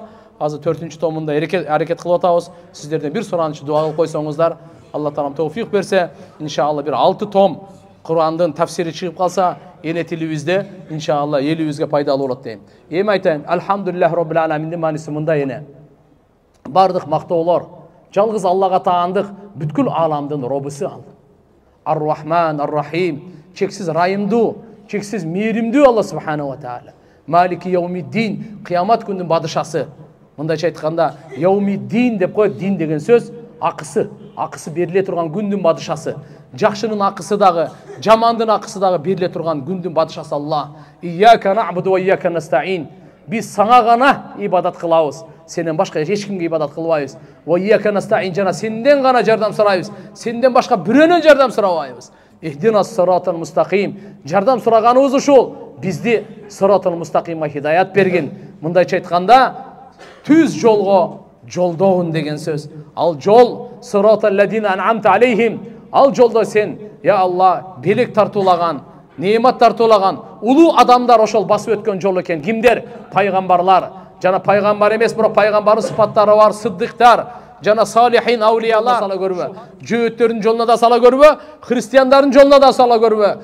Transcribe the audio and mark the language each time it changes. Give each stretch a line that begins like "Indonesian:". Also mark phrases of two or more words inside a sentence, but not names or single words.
Kyrgyz: Азыр 4-чү томунда аракет кылып атабыз. Сиздерден бир сураныч дуа кылып койсоңуздар, Алла таалам товфик берсе, иншалла бир 6 том Кур'андын тафсири чыгып калса, эне тилибизде иншалла элибизге пайдалуу болот дейм. Эми айтайын,
Arabic: الحمد لله رب العالمين
Kyrgyz: мааниси мындай эне. Бардык мактоолор жалгыз Аллага таандык, бүткүл ааламдын робусу ал.
Arabic: الرحمن الرحيم,
Kyrgyz: чексиз райымдуу, чексиз мээримдүү Алла
Arabic: سبحانه وتعالى. مالك يوم الدين,
Kyrgyz: кыямат күнүнүн бадышасы. Мындайча айтканда, яумиддин деп коет, дин деген сөз акысы бериле турган күндүн бадышасы. Жакшынын акысы дагы, жамандын акысы дагы бериле турган күндүн бадышасы Алла.
Arabic: إياك نعبد وإياك نستعين.
Kyrgyz: Биз сага гана ибадат кылабыз. Сенден башка эч кимге ибадат кылбайбыз.
Arabic: وإياك نستعين,
Kyrgyz: жана сенден гана жардам сурайбыз. Сенден башка бирөөнөн жардам сурабайбыз.
Arabic: اهدنا الصراط المستقيم.
Kyrgyz: Жардам сураганыбыз ушул. Бизди
Arabic: الصراط المستقيم
Kyrgyz: хидаят бергин. Мындайча айтканда, түз жолго жолдогун деген сөз. Ал жол
Arabic: صراط الذين أنعمت عليهم.
Kyrgyz: Ал жолдо сен, я Алла, белек тартуулаган, неемат тартуулаган улуу адамдар ошол басып өткөн жол экен. Кимдер? Пайгамбарлар. Жана пайгамбар эмес, бирок пайгамбардын сыпаттары бар, сыддыктар, жана салихин, аулиялар сала көрбө. Жөөттөрдүн жолуна да сала көрбө, христиандардын жолуна да сала көрбө.